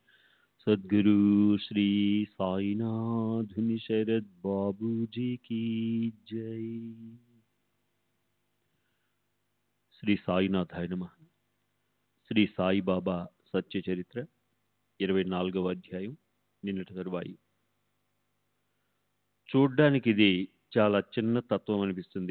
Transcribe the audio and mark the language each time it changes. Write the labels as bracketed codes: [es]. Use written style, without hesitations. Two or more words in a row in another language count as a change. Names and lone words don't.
[hi] सद्गुरु श्री साईनाथ शरद बाबू जी की जय। [te] శ్రీ సాయినాథాయ నమః. శ్రీ సాయిబాబా సత్య చరిత్ర 24వ అధ్యాయం, నిన్నటి తరువాయి. చూడ్డానికి ఇది చాలా చిన్న తత్వం అనిపిస్తుంది.